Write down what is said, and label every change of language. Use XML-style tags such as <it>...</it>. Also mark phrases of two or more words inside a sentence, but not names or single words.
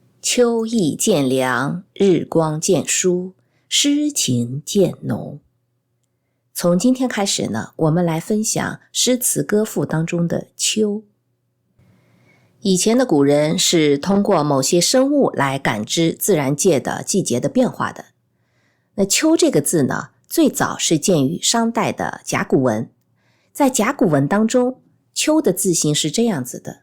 <zh>秋意漸涼，日光漸疏，詩情漸濃。從今天開始呢，我們來分享詩詞歌賦當中的秋。以前的古人是通過某些生物來感知自然界的季節的變化的。那秋這個字呢，最早是見於商代的甲骨文。在甲骨文當中，秋的字形是這樣子的。</zh>